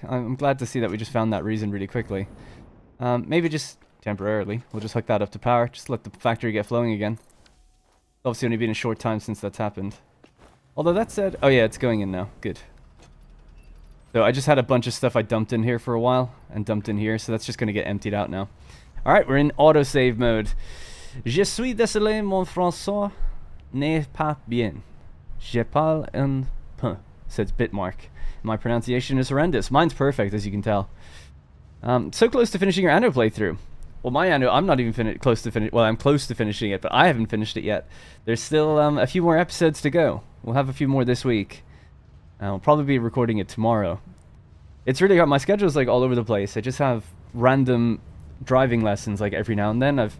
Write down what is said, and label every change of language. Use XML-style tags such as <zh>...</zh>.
<en>I'm glad to see that we just found that reason really quickly. Maybe just temporarily. We'll just hook that up to power. Just let the factory get flowing again. It's obviously only been a short time since that's happened. Although that said... Oh yeah, it's going in now. Good. So I just had a bunch of stuff I dumped in here for a while, and dumped in here, so that's just going to get emptied out now. Alright, we're in autosave mode.</en> <fr>Je suis désolé, mon français n'est pas bien. Je parle un peu, says Bitmark.</fr> <en>My pronunciation is horrendous. Mine's perfect, as you can tell. So close to finishing your anno playthrough. Well, my anno, I'm not even close to finish. Well, I'm close to finishing it, but I haven't finished it yet. There's still a few more episodes to go. We'll have a few more this week. I'll probably be recording it tomorrow. It's really hard. My schedule's like all over the place. I just have random driving lessons like every now and then.</en>